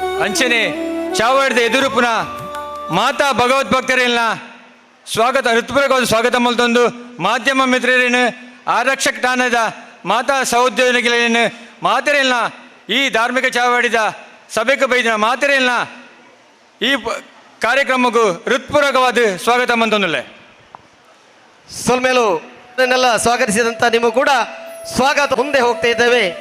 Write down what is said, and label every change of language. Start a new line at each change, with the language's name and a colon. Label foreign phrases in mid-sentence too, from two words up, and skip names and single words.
Tulu: ಅಂಚನೆ ಚಾವಡಿದ ಎದುರು ಪುನಃ ಮಾತಾ ಭಗವದ್ಭಕ್ತರಿಲ್ಲ ಸ್ವಾಗತ ಹೃತ್ಪೂರ್ವಕವಾದ ಸ್ವಾಗತ ಮಲ್ತೊಂದು ಮಾಧ್ಯಮ ಮಿತ್ರರೇನು ಆರಕ್ಷಕ ಠಾಣದ ಮಾತಾ ಸಹೋದ್ಯೋಗಿಗಳೇನು ಮಾತರಿಲ್ಲ ಈ ಧಾರ್ಮಿಕ ಚಾವಡಿದ ಸಭೆಗೆ ಬೈದಿನ ಮಾತರಿಲ್ಲ ಈ ಕಾರ್ಯಕ್ರಮಕ್ಕೂ ಹೃತ್ಪೂರ್ವಕವಾದ ಸ್ವಾಗತ ಮಂತೊಂದುಲ್ಲೆ
Kannada: ಸೊಲ್ಮೇಲು ಇದನ್ನೆಲ್ಲ ಸ್ವಾಗತಿಸಿದಂಥ ನಿಮಗೂ ಕೂಡ ಸ್ವಾಗತ. ಮುಂದೆ ಹೋಗ್ತಾ ಇದ್ದೇವೆ.